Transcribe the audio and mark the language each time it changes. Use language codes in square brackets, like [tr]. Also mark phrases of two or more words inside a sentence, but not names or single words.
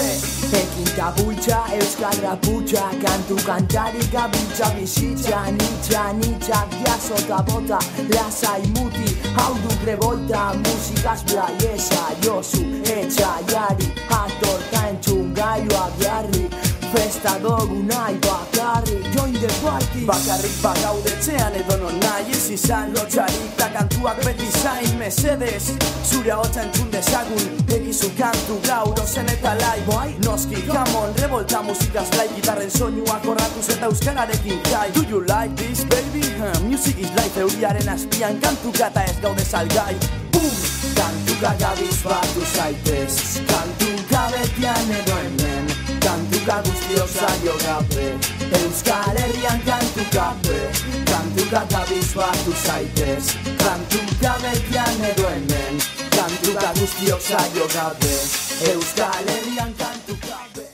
[eu] Ekin tabultza, euskal raputxa, kantu kantari gabiltza bizitza, nitxak jasota bota, lasai muti, hau du grebolta, musikaz blaiesa, josu, etxaiari, atorta entzun gaioak jarri, festa dugu nahi bakarrik, [en] join the party. [eu] Bakarrik bagaudetzean edo non nahi ez izan lotxarik, ta kantuak beti zain mesedez, zure ahotsa entzun dezagun, egizu kantu gaur ozen eta lai, boai, noski, [en] come on, [eu] revolta musikaz blai, gitarren soinuak horratuz eta euskararekin jai. [en] Do you like this, baby? Music is life, [eu] euriaren azpian kantuka eta ez gaude salgai. Boom! Kantuka gabizbatu zaitez, kantuka betian edo hemen, kantuka guztiok saio gabe, Euskal Herrian kantuka be. Kantuka gabizbatu zaitez, kantuka betian edo hemen, kantuka guztiok saio gabe, Euskal Herrian kantuka be.